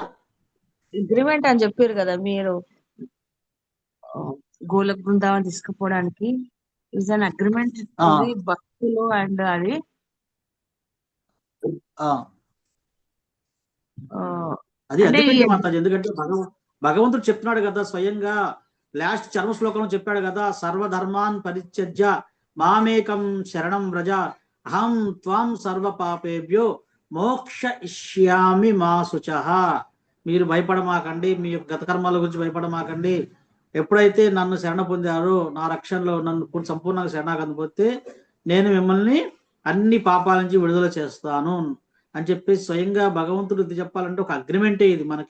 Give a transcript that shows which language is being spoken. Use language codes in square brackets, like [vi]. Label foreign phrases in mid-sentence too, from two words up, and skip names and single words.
[te] అగ్రిమెంట్ అని చెప్పారు కదా మీరు, గోలక్ బృందావన్ తీసుకుపోవడానికి. [en] is an agreement [te] భక్తులు అండ్ అది అది అగ్రిమెంట్ మాతాజీ. ఎందుకంటే భగవంతుడు చెప్తున్నాడు కదా స్వయంగా, లాస్ట్ చర్మ శ్లోకంలో చెప్పాడు కదా, [sa] సర్వధర్మాన్ పరిత్యజ్య మామేకం శరణం వ్రజ అహం త్వాం సర్వ పాపేభ్యో మోక్ష ఇష్యామి మా శుచః. [te] మీరు భయపడమాకండి, మీ యొక్క గత కర్మాల గురించి భయపడమాకండి. ఎప్పుడైతే నన్ను శరణ పొందారో, నా రక్షణలో నన్ను సంపూర్ణంగా శరణాగతి పొందితే నేను మిమ్మల్ని అన్ని పాపాల నుంచి విడుదల చేస్తాను అని చెప్పేసి స్వయంగా భగవంతుడు ఇది చెప్పాలంటే ఒక అగ్రిమెంటే ఇది.